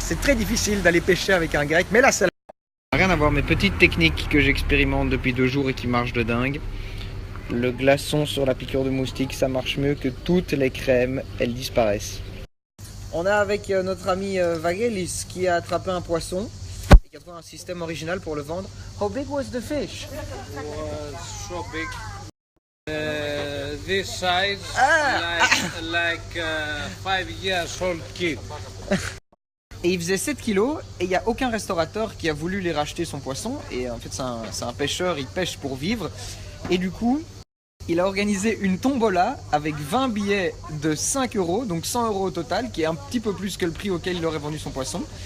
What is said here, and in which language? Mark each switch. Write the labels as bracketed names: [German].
[French] C'est très difficile d'aller pêcher avec un grec, mais là c'est rien à voir, mes petites techniques que j'expérimente depuis 2 jours et qui marchent de dingue. Le glaçon sur la piqûre de moustique, ça marche mieux que toutes les crèmes, elles disparaissent. On est avec notre ami Vagelis qui a attrapé un poisson et qui a trouvé un système original pour le vendre. [English] How big was the fish? It was so big. This size, like 5 years old kid. [French] Et il faisait 7 kilos et il n'y a aucun restaurateur qui a voulu les racheter son poisson. Et en fait c'est un pêcheur, il pêche pour vivre. Et du coup, il a organisé une tombola avec 20 billets de 5 €, donc 100 € au total, qui est un petit peu plus que le prix auquel il aurait vendu son poisson.